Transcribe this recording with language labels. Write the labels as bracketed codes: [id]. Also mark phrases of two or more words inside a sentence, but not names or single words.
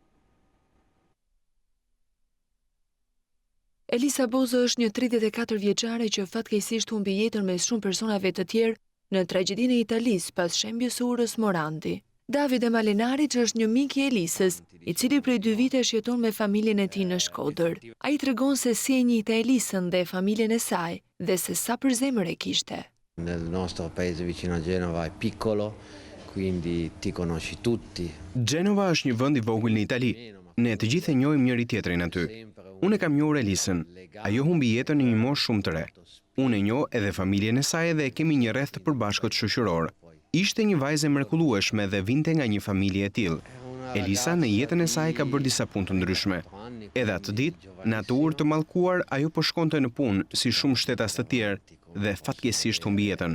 [sq] Elisa Bozo është një 34 vjeçare që fatkeqësisht humbi jetën me shumë personave të tjerë në tragjedinë e Italisë pas shembjes së urës Morandi. Davide Malinaric është një mik i Elisës, i cili prej 2 vitesh jeton me familjen e tij në Shkodër. Ai tregon se si e njihte Elisën dhe familjen e saj dhe se sa për zemër e kishte. [it] Nel nostro paese vicino a Genova è piccolo, quindi ti conosci tutti. [sq] Genova është një vend i vogël në Itali. Ne të gjithë e njohim njëri tjetrin aty. Unë e kam njohur Elisën. Ajo humbi jetën në një moshë shumë të re. Unë e njoh edhe familjen e saj dhe kemi një rreth të përbashkët shoqëror. Ishte një vajzë e mrekullueshme dhe vinte nga një familje e tillë. Elisa në jetën e saj ka bërë disa punë të ndryshme. Edhe atë ditë, në atë urë të mallkuar, ajo po shkonte në punë si shumë shtetas të tjerë dhe fatkeqësisht humbi jetën.